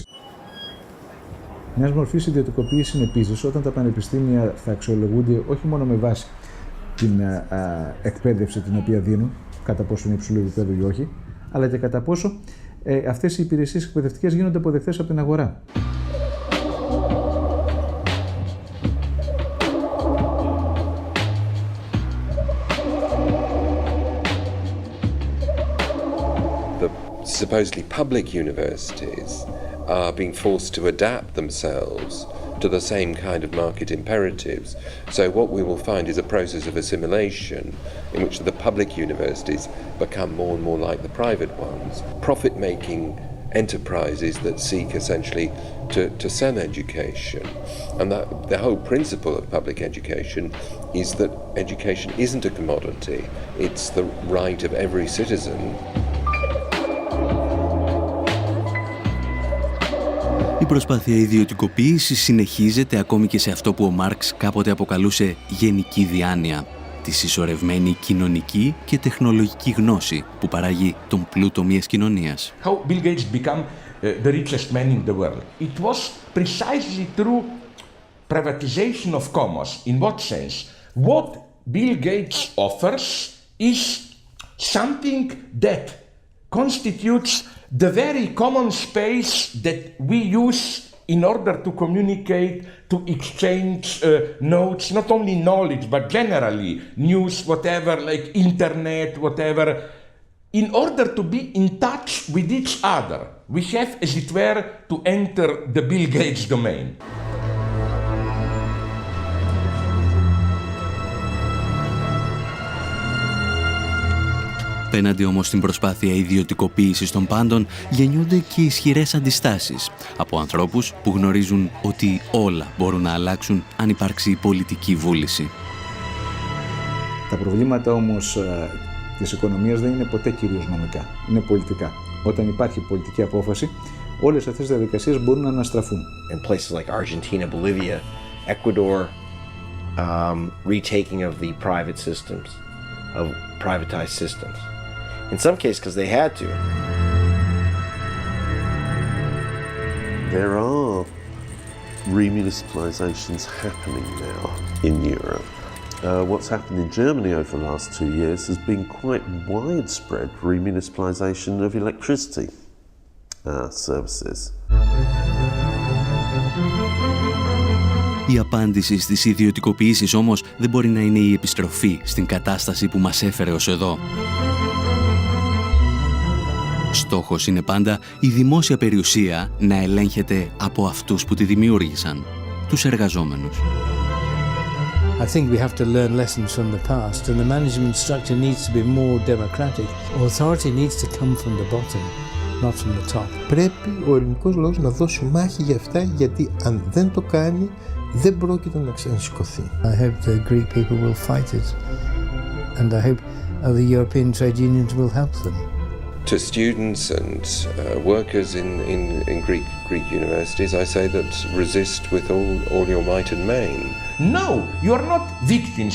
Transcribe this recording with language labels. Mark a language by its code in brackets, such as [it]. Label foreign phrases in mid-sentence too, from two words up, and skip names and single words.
[el] Μιας μορφής ιδιωτικοποίηση είναι επίσης όταν τα πανεπιστήμια θα αξιολογούνται όχι μόνο με βάση την εκπαίδευση την οποία δίνουν, κατά πόσο είναι υψηλού επίπεδου ή όχι, αλλά και κατά πόσο αυτές οι υπηρεσίες εκπαιδευτικές γίνονται αποδεκτές από την αγορά. [en] Supposedly public universities are being forced to adapt themselves to the same kind of market imperatives. So what we will find is a process of assimilation in which the public universities become more and more like the private ones, profit-making enterprises that seek essentially to sell education. And that the whole principle of public education is that education isn't a commodity, it's the right of every citizen. [el] Η προσπάθεια ιδιωτικοποίησης συνεχίζεται ακόμη και σε αυτό που ο Μάρξ κάποτε αποκαλούσε γενική διάνοια, τη συσσωρευμένη κοινωνική και τεχνολογική γνώση που παράγει τον πλούτο μιας κοινωνίας. [en] How Bill Gates became the richest man in the world. It was precisely through privatization of commerce. In what sense? What Bill Gates offers is something that constitutes the very common space that we use in order to communicate, to exchange notes, not only knowledge, but generally news, whatever, like internet, whatever. In order to be in touch with each other, we have, as it were, to enter the Bill Gates domain. [el] Απέναντι όμως στην προσπάθεια ιδιωτικοποίησης των πάντων γεννιούνται και ισχυρές αντιστάσεις από ανθρώπους που γνωρίζουν ότι όλα μπορούν να αλλάξουν αν υπάρξει πολιτική βούληση. Τα προβλήματα όμως της οικονομίας δεν είναι ποτέ κυρίως νομικά, είναι πολιτικά. Όταν υπάρχει πολιτική απόφαση, όλες αυτές τις διαδικασίες μπορούν να αναστραφούν. [en] In places like Argentina, Bolivia, Ecuador, retaking of the private systems, of privatized systems. In some cases, because they had to. There are remunicipalizations happening now in Europe. What's happened in Germany over the last 2 years has been quite widespread remunicipalization of electricity services. [el] Η απάντηση στις ιδιωτικοποιήσεις όμως δεν μπορεί να είναι η επιστροφή στην κατάσταση που μας έφερε ως εδώ. Στόχος είναι πάντα η δημόσια περιουσία να ελέγχεται από αυτούς που τη δημιούργησαν, τους εργαζόμενους. [en] I think we have to learn lessons from the past and the management structure needs to be more democratic. Authority needs to come from the bottom, not from the top. [el] Πρέπει ο ελληνικός λαός να δώσει μάχη για αυτά, γιατί αν δεν το κάνει δεν πρόκειται να ξανασηκωθεί. [en] I hope the Greek people will fight it and I hope other European trade unions will help them. To students and workers in Greek universities, I say that resist with all your might and main. No, you are not victims.